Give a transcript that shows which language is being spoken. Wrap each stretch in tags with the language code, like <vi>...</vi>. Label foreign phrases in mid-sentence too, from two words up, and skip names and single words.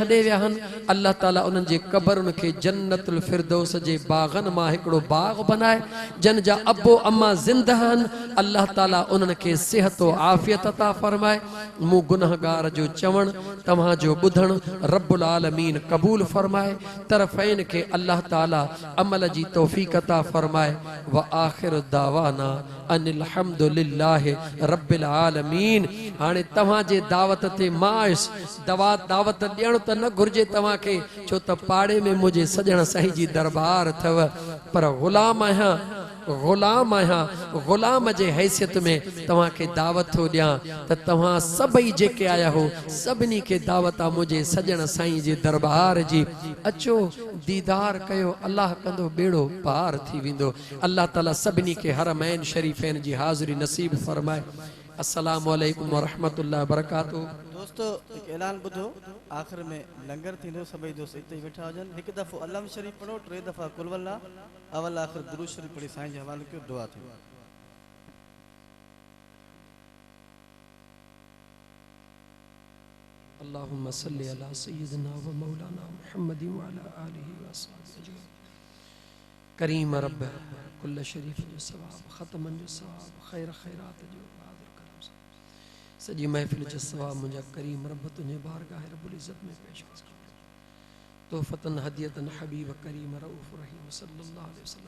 <sd>विया आहिनि अल्लाह ताला उन्हनि जे क़बरुनि खे जन्नतुल फिरदौस जे बाग़नि मां हिकिड़ो बाग़ बनाए जन जा अबो अम्मा ज़िंदा आहिनि अल्लाह ताला उन्हनि खे सिहत आफ़ियत अता फरमाए मूं गुनहगार जो चवणु तव्हांजो ॿुधणु रब्बुल आलमीन क़बूल फरमाए तरफ़ैन खे अल्लाह ताला अमल जी तौफ़ीक़ अता फरमाए</sd> <ar>وآخر دعوانا أن الحمد لله رب العالمين</ar> <sd>हाणे तव्हांजे दावत ते मां आयुसि दावत ॾियणु त न घुर्जे तव्हांखे छो त पाड़े में मुंहिंजे सॼण साईं जी दरबार अथव पर ग़ुलाम आहियां ग़ुलाम जे हैसियत में तव्हांखे दावत थो ॾियां त तव्हां सभई जेके आया हो सभिनी खे दावत आहे मुंहिंजे सॼण साईं जे दरबार जी अचो दीदार कयो अल्लाह कंदो बेड़ो पार थी वेंदो अल्लाह ताला सभिनी खे हरमैन शरीफ़ैन जी हाज़िरी नसीब फरमाए</sd> <ar>السلام عليكم ورحمة الله وبركاته</ar> <hi>दोस्तों एक ऐलान</hi> <sd>ॿुधो आख़िर में लंगर थींदो सभई दोस्त हिते ई वेठा हुजनि हिकु दफ़ो अल्लाह शरीफ़ पढ़ो 3 दफ़ा कुल वल्ला अवल आख़िर दुरूद शरीफ़ पढ़ी साईं जे हवाले कयो दुआ थी</sd> <ar>اللهم صل على سيدنا ومولانا محمد وعلى آله وأصحابه</ar> <sd>करीम रब कुल शरीफ जो सवाब ख़त्मन जो सवाब खैर खैरात जो बहादुर करम सॼी महफ़िल जो सवाब मुंहिंजा करीम रब तुंहिंजे बारगाह</sd> <ar>رب العزة</ar> <sd>में पेश कर</sd> <ar>تحفةً هديةً</ar> <sd>हबीब करीम रऊफ रहीम</sd> <ar>صلى الله عليه وسلم.</ar>